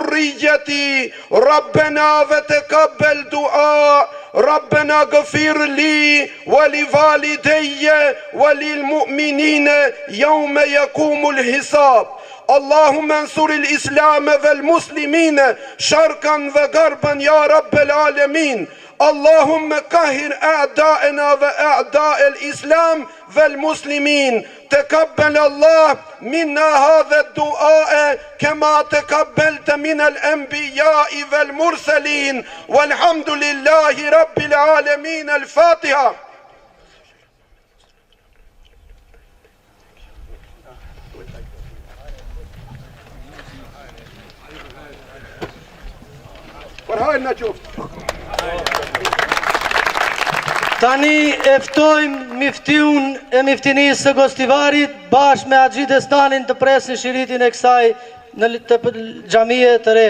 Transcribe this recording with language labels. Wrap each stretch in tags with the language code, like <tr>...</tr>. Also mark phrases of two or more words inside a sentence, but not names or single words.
<ar>ذريتي ربنا وتقبل دعاء ربنا اغفر لي ولوالدي وللمؤمنين يوم يقوم الحساب اللهم انصر الإسلام والمسلمين شرقا وغربا يا رب العالمين اللهم قهر أعداءنا وأعداء الإسلام والمسلمين. تقبل الله منا هذا الدعاء كما تقبلت من الأنبياء والمرسلين والحمد لله رب العالمين. الفاتحة.</ar> <sq>Tani eftojmë miftiun e miftinisë së Gostivarit bashkë me Haxhi Destanin të presin shiritin e kësaj në të xhamie të re.</sq>